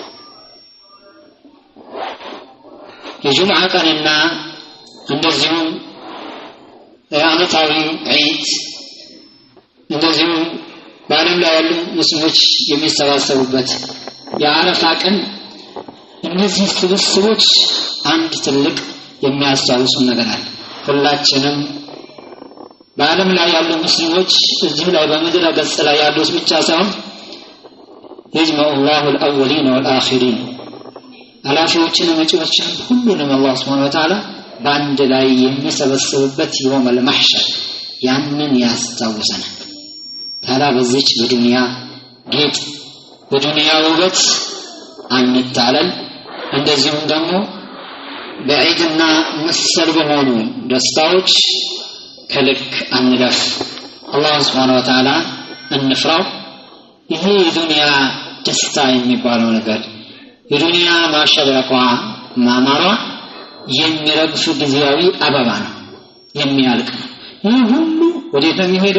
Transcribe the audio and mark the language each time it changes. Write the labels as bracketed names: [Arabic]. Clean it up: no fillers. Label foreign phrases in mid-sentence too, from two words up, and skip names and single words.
[Amharic] የጁምዓ ቀንና እንደዚሁም የዓመታዊ ዒድ እንደዚሁም በዓለም ላይ ያሉ ሙስሊሞች የሚሰባሰቡበት የአረፋ ቀን እነዚህ ስብስቦች አንድ ትልቅ የሚያስታውሱ ነገር አለ። ሁላችንም በዓለም ላይ ያሉ ሙስሊሞች እዚህ ላይ በምድረ ገጽ ላይ ያሉት ብቻ ሳይሆን [Arabic] يجمع الله الأولين والآخرين [Amharic] አላፊዎችን መጪዎችን ሁሉንም አላህ [Arabic] سبحانه وتعالى [Amharic] በአንድ ላይ የሚሰበስብበት [Arabic] يوم المحشر [Amharic] ያንን ያስታውሰናል። ታዲያ በዚች በዱንያ ጌጥ በዱንያ ውበት አንታለል፣ እንደዚሁም ደግሞ በዒድና መሰል በሆኑ ደስታዎች ከልክ አንለፍ። አላህ [Arabic] سبحانه وتعالى [Amharic] እንፍራው። ይሄ የዱንያ ደስታ የሚባለው ነገር የዱንያ ማሸበቋ ማማሯ የሚረግፍ ጊዜያዊ አበባ ነው፣ የሚያልቅ ነው። ይህ ሁሉ ወዴት ነው የሚሄደው?